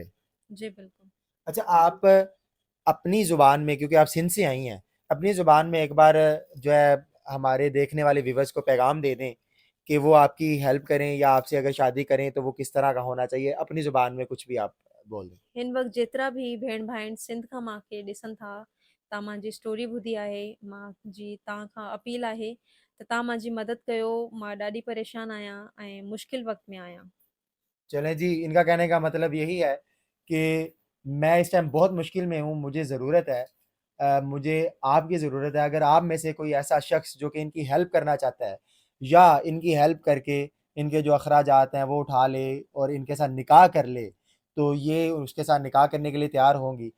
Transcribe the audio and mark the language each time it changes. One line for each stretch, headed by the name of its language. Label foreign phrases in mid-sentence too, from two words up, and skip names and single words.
Urdu: جی بالکل. اچھا, آپ اپنی زبان میں, کیونکہ آپ سندھ سے آئی ہیں, اپنی زبان میں ایک بار جو ہے ہمارے دیکھنے والے ویورز کو پیغام دے دیں کہ وہ آپ کی ہیلپ کریں, یا آپ سے اگر شادی کریں تو وہ کس طرح کا ہونا چاہیے. اپنی زبان میں کچھ بھی آپ بول دیں.
Sindhi: हिन वक़्तु जेतिरा बि भेण भाइण सिंध खां मूंखे ॾिसनि था, तव्हां मुंहिंजी स्टोरी ॿुधी आहे, मुंहिंजी तव्हां खां अपील आहे त तव्हां मुंहिंजी मदद कयो. मां ॾाढी परेशान आहियां ऐं मुश्किल वक़्त में आहियां.
Urdu: چلیں جی, ان کا کہنے کا مطلب یہی ہے کہ میں اس ٹائم بہت مشکل میں ہوں, مجھے ضرورت ہے, مجھے آپ کی ضرورت ہے. اگر آپ میں سے کوئی ایسا شخص جو کہ ان کی ہیلپ کرنا چاہتا ہے, یا ان کی ہیلپ کر کے ان کے جو اخراجات ہیں وہ اٹھا لے اور ان کے ساتھ نکاح کر لے, تو یہ اس کے ساتھ نکاح کرنے کے لیے تیار ہوں گی.